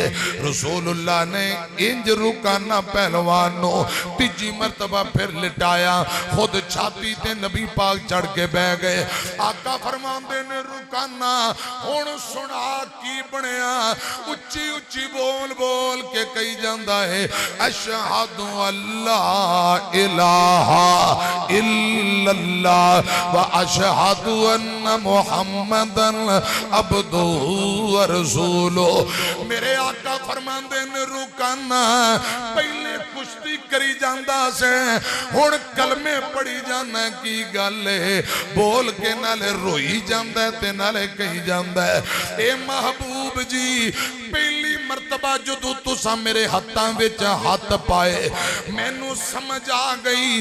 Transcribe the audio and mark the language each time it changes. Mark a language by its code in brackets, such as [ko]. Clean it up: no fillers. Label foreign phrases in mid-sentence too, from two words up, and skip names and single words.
[pa] رسول اللہ نے اینج رکانہ پہلوان نوں تیجی مرتبہ فیر لٹایا، خود چھاتی تے نبی پاک چڑھ کے بہہ گئے. آقا فرماندے نے رکانہ ہُن سنا کی بنیا، اچی اچی بول بول کے کہی جاندا ہے [ar] أشهد أن لا إله إلا الله وأشهد أن محمدا عبده ورسوله. [pa] میرے آقا فرماندے نے رکانہ پہلے کشتی کری جاندا سی، ہُن کلمے پڑھی جانا، کی گل ہے بول کے نالے روئی جاندا ہے تے نالے کہی جاندا ہے اے محبوب جی پہلی مرتبہ جدوں تُساں میرے ہتھاں وچ ہتھ پائے مینوں سمجھ آ گئی.